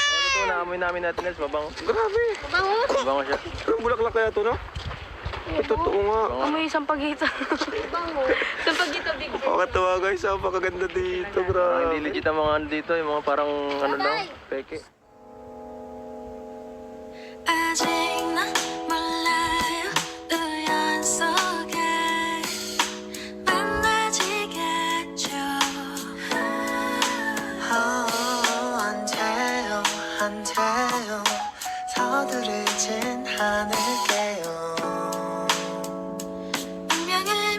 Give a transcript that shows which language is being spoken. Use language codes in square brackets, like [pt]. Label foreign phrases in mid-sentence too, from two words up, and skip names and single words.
[tl] Totoo, naamoy namin natin, Nels. Mabango. Grabe. Bango. Mabango siya. Anong bulaklak kaya ito, no? Totoo nga. Amoy sampagita. Bango. Sampagita big. Pakatawa guys, napakaganda dito, Hindi grabe. legit ang mga ano dito, yung mga parang ano lang, peke. [ko] 아직 난 몰라요 우연 속에 만나지겠죠 안 돼요 안 돼요 서두르진 않을게요 운명을